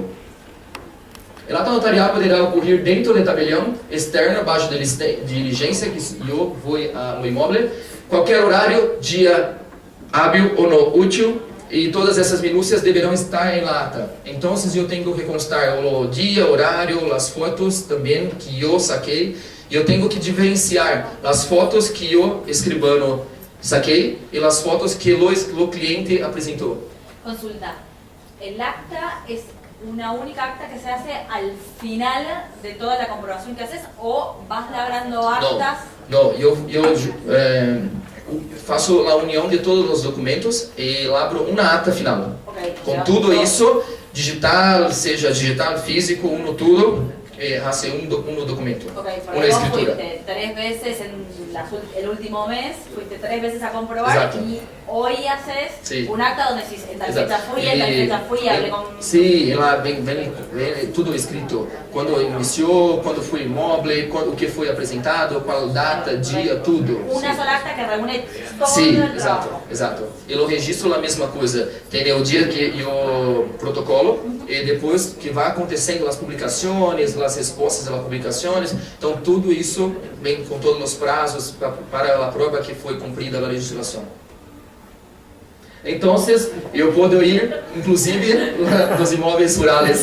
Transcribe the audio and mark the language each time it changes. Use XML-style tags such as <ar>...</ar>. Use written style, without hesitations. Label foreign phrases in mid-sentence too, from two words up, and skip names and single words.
<pt>O ato notarial poderá ocorrer dentro do tabelião externo, abaixo da diligência que eu vou ao imóvel, qualquer horário, dia hábil ou não útil, e todas essas minúcias deverão estar em ata. Então, eu tenho que constar o dia, horário, as fotos também que eu saquei. Eu tenho que diferenciar as fotos que o escribano saquei e as fotos que o cliente apresentou.</pt> <es>Consulta. El acta es una única acta que se hace al final de toda la comprobación que haces o vas labrando actas?</es> <pt>Não, eu faço a união de todos os documentos e labro uma ata final. Okay, com tudo isso, digital, seja digital, físico, tudo,</pt> <es>hace un documento, una escritura. Fuiste 3 veces en el último mes, fuiste 3 veces a comprobar. Exacto. Y hoy haces un acta donde decís, en tal Exacto. fecha fui, en tal fecha fui, hablé con...</es> <pt>Sim, lá vem tudo escrito. Quando iniciou, quando foi imóvel, o que foi apresentado, qual data, dia, tudo.</pt> <es>Una sola acta que reúne todo</es> <pt>Sim,</pt> <es>el trabajo.</es> <pt>exato. E o registro é a mesma coisa. Tem o dia que o protocolo e depois que vai acontecendo as publicações, as respostas das publicações. Então tudo isso vem com todos os prazos para a prova que foi cumprida a legislação. Então, eu posso ir, inclusive, nos imóveis rurais.</pt>